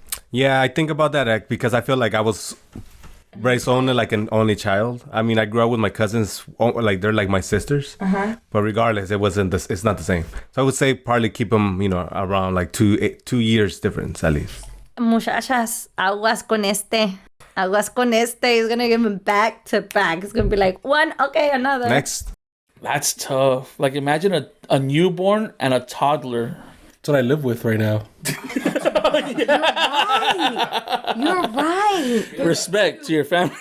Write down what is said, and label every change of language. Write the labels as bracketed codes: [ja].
[en] Yeah, I think about that because I feel like I was raised only like an only child. I mean, I grew up with my cousins, like they're like my sisters. But regardless, it's not the same. So I would say probably keep them, around like 2 years difference at least. [es] muchachas, aguas con este. Aguas con este. [en] He's gonna give him back to back. It's gonna be like one, okay, another. Next. That's tough. Like, imagine a newborn and a toddler. That's what I live with right now. You're right. Respect to your family.